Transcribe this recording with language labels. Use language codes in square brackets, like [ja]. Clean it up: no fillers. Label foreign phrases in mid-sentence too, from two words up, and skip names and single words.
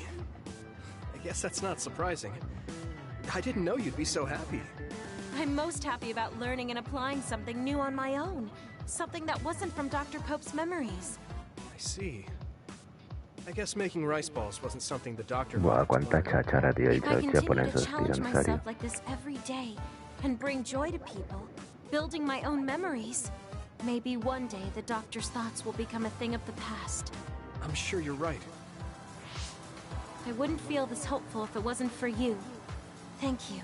[en] I guess that's not surprising. I didn't know you'd be so happy. I'm most happy about learning and applying something new on my own. Something that wasn't from Dr. Pope's memories. I see. I guess making rice balls wasn't something the doctor... [es] Buah, quanta cháchara, tío. [en] If I [es] Dicho [en] continue [es] japoneses, [en] to [es] tío, [en] challenge [es] en serio. [en] myself like this every day and bring joy to people, building my own memories, maybe one day the doctor's thoughts will become a thing of the past. I'm sure you're right. I wouldn't feel this hopeful if it wasn't for you. Thank you.